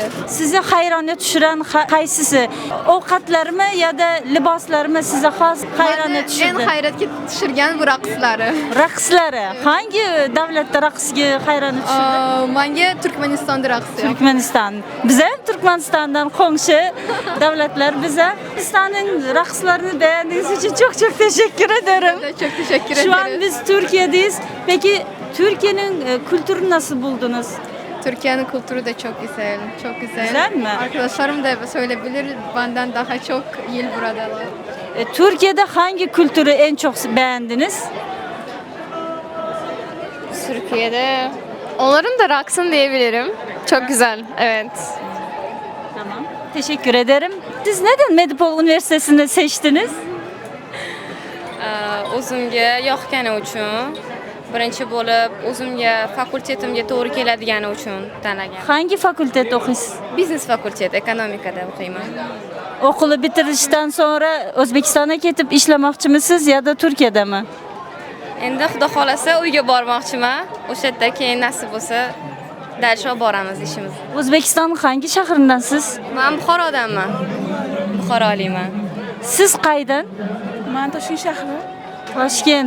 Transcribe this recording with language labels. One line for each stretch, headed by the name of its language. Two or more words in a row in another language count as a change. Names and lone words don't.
Uzbek: Sizni hayronga tushiran qaysisi? Ovqatlarmi yoki liboslarmi sizni xos hayronga tushirdi? Eng hayratga tushirgan bu raqslari. Raqslari. Hangi davlatda raqsga hayronga tushirdi? Menga Turkmanistonda raqsi. Turkmaniston. Biz ham Turkmanistondan qo'ng'shi davlatlar. Biz ham Turkmanistonning raqslarini
Turkish: beğendiğiniz için çok teşekkür ederim. Çok teşekkür ederiz. Şu an biz Türkiye'deyiz. Peki Türkiye'nin kültürünü nasıl buldunuz? Türkiye'nin kültürü de çok güzel. Çok güzel. Güzel mi? Arkadaşlarım da söyleyebilir, benden daha çok yıl buradalar. Türkiye'de hangi kültürü en çok beğendiniz? Türkiye'de onların da raksın diyebilirim. Çok güzel, evet. Tamam. Teşekkür ederim. Siz neden Medipol Üniversitesi'ni seçtiniz?
Uzbek: O'zimga yoqqani uchun, birinchi bo'lib o'zimga fakultetimga to'g'ri keladigani uchun tanlagan.
Turkish: Hangi fakültede okuyorsunuz?
Uzbek: Biznes fakulteti, ekonomikada o'qiyman. Okulu bitirishdan sonra O'zbekistonga ketib ishlamoqchimisiz
Turkish: ya da Türkiye'de mi?
Uzbek: Endi Xudo xolasa uyga bormoqchiman. O'sha yerda keyin nasib bo'lsa dal olib boramiz ishimiz. O'zbekistonning hangi shahrindansiz? Men Buxorodanman. Buxoroliman. Siz qaydan? Men Toshkent shahri. Toshkent.